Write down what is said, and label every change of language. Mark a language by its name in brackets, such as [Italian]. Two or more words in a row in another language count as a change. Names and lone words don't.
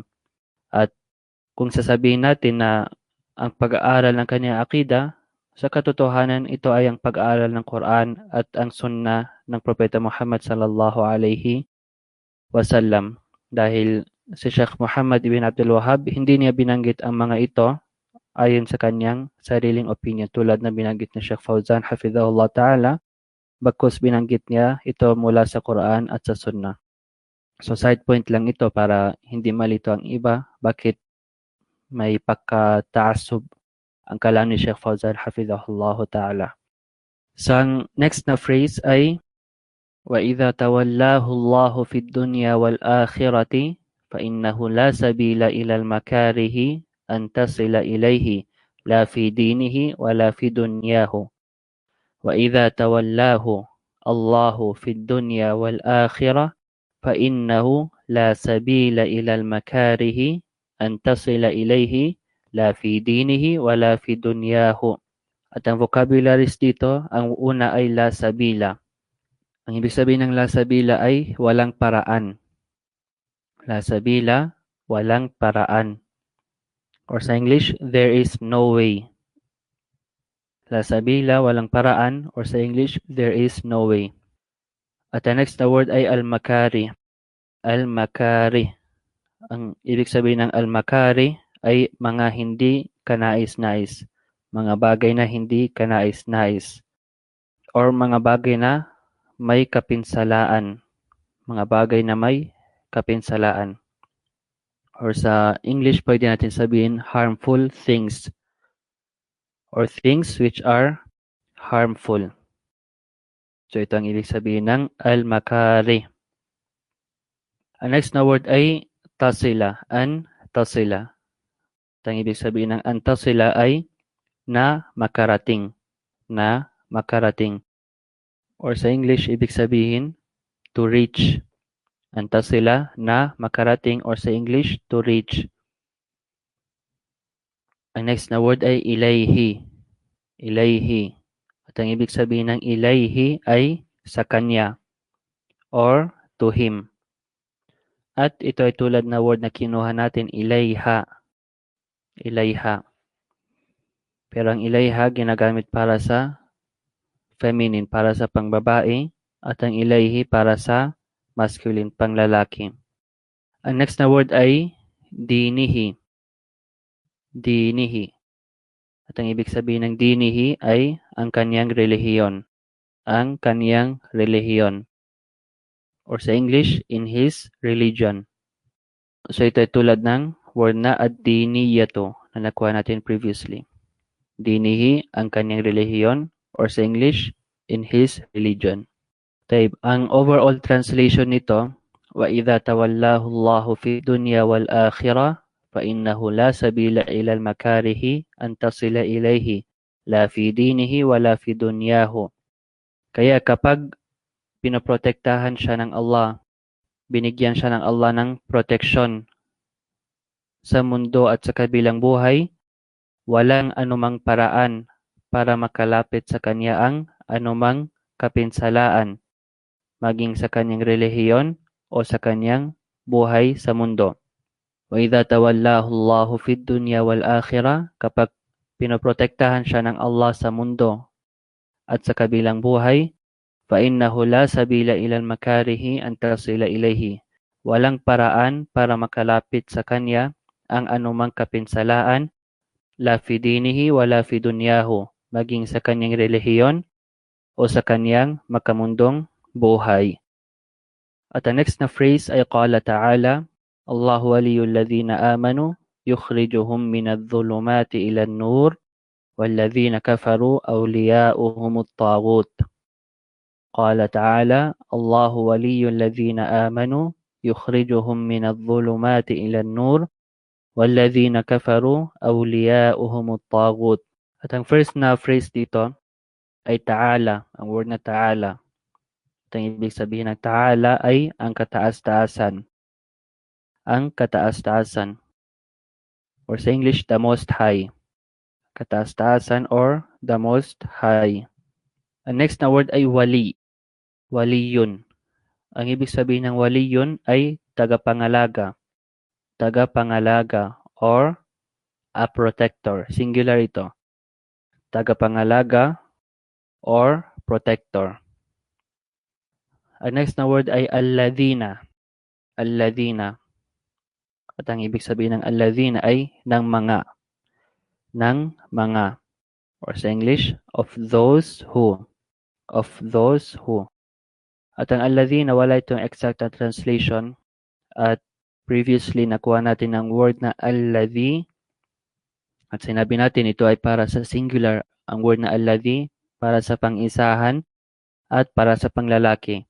[Filipino] At kung sasabihin natin na ang pag-aaral ng kanyang akida, sa katotohanan ito ay ang pag-aaral ng Quran at ang sunnah ng Propeta Muhammad [Arabic] صلى الله عليه وسلم. [Filipino] Dahil si Sheikh Muhammad ibn Abdul Wahhab, hindi niya binanggit ang mga ito ayon sa kanyang sariling opinion tulad na binanggit ni Sheikh Fauzan [Arabic] حفظه الله تعالى, [Filipino] bagkus binanggit niya ito mula sa Quran at sa sunnah. So side point lang ito para hindi malito ang iba bakit may pagkataassub ang kalam ni Sheikh Fauzan [Arabic] حفظه الله تعالى. [Filipino] So ang next na phrase ay [Arabic] وَإِذَا تَوَلَّاهُ اللَّهُ فِي الدُّنْيَا وَالْآخِرَةِ فَإِنَّهُ لَا سَبِيلَ إِلَى الْمَكَارِهِ أَنْ تَصِلَ إِلَيْهِ لَا فِي دِينِهِ وَلَا فِي دُنْيَاهُ وَإِذَا تَوَلَّاهُ اللَّهُ فِي الدُّنْيَا وَالْآخِرَةِ فَإِنَّهُ لَا سَبِيلَ إِلَى الْمَكَارِهِ أَنْ تَصِلَ إِلَيْهِ لَا فِي دِينِهِ وَلَا فِي دُنْيَاهُ. [Filipino] At ang vocabularies dito, ang una ay [Arabic] لا سبيل. [Filipino] Ang ibig sabihin ng [Arabic] لا سبيل [Filipino] ay walang paraan. [Arabic] لا سبيل, [Filipino] walang paraan. [English] Or sa English, there is no way. [Arabic] لا سبيل, [Filipino] walang paraan. [English] Or sa English, there is no way. At the next [Filipino] na word ay [English] al-makari. [Filipino] Al-makari. Ang ibig sabihin ng al-makari ay mga hindi kanais-nais. Mga bagay na hindi kanais-nais. Or mga bagay na may kapinsalaan. Mga bagay na may kapinsalaan. Or sa English, pwede natin sabihin [English] harmful things. Or things which are harmful. [Filipino] So ito ang ibig sabihin ng al-makari. Ang next na word ay tasila. An-tasila. Ito ang ibig sabihin ng an-tasila ay na makarating. Na makarating. Or sa English, ibig sabihin [English] to reach. [Filipino] An-tasila na makarating or sa English, [English] to reach. [Filipino] Ang next na word ay ilayhi. Ilayhi. At ang ibig sabihin ng ilayhi ay sa kanya or [English] to him. [Filipino] At ito ay tulad na word na kinuha natin, ilayha. Ilayha. Pero ang ilayha ginagamit para sa feminine, para sa pangbabae, at ang ilayhi para sa masculine, panglalaki. Ang next na word ay dinihi. Dinihi. At ang ibig sabihin ng dinihi ay ang kanyang relihiyon. Ang kanyang relihiyon. Or sa English, [English] in his religion. [Filipino] So ito ay tulad ng word na ad-diniyatu na nakuha natin previously. Dinihi, ang kanyang relihiyon. [English] Or sa English, in his religion. Taib, [Filipino] ang overall translation nito, [Arabic] وَإِذَا تَوَلَّاهُ اللَّهُ فِي الدُّنْيَا وَالْآخِرَةِ فَإِنَّهُ لَا سَبِيلَ إِلَى الْمَكَارِهِ أَنْ تَصِلَ إِلَيْهِ لَا فِي دِينِهِ وَلَا فِي دُنْيَاهُ. [Filipino] Kaya kapag pinoprotektahan siya ng Allah, binigyan siya ng Allah ng protection sa mundo at sa kabilang buhay, walang anumang paraan para makalapit sa kanya ang anumang kapinsalaan, maging sa kanyang relihiyon o sa kanyang buhay sa mundo. [Arabic] وإذا تولاه الله في الدنيا والآخرة, [Filipino] kapag pinoprotektahan siya ng Allah sa mundo at sa kabilang buhay, [Arabic] فإنه لا سبيل إلى المكاره أن تصل إليه. [Filipino] Walang paraan para makalapit sa kanya ang anumang kapinsalaan, [Arabic] لا في دينه ولا في دنياه, [Filipino] maging sa kanyang relihiyon o sa kanyang makamundong buhay. [English] At the next [Filipino] na phrase ay [Arabic] قال تعالى الله ولي الذين آمنوا يخرجهم من الظلمات إلى النور والذين كفروا أولياؤهم الطاغوت. قال تعالى الله ولي الذين آمنوا يخرجهم من الظلمات إلى النور والذين كفروا أولياؤهم الطاغوت. [Filipino] At ang first na phrase dito ay ta'ala, ang word na ta'ala. At ang ibig sabihin ng ta'ala ay ang kataas-taasan. Ang kataas-taasan. Or sa English, [English] the most high. Kataas-taasan or the most high. [Filipino] Ang next na word ay wali. Waliyun. Ang ibig sabihin ng waliyun ay tagapangalaga. [English] Tagapangalaga or a protector. [Filipino] Singular ito. Tagapangalaga or protector. Ang next na word ay alladhina. Alladhina. At ang ibig sabihin ng alladhina ay ng mga. Ng mga. [English] Or sa English, of those who. Of those who. [Filipino] At ang alladhina, wala itong exact na translation. At previously, nakuha natin ang word na alladhi. At sinabi natin ito ay para sa singular. Ang word na alladhi, para sa pang-isahan at para sa panglalaki.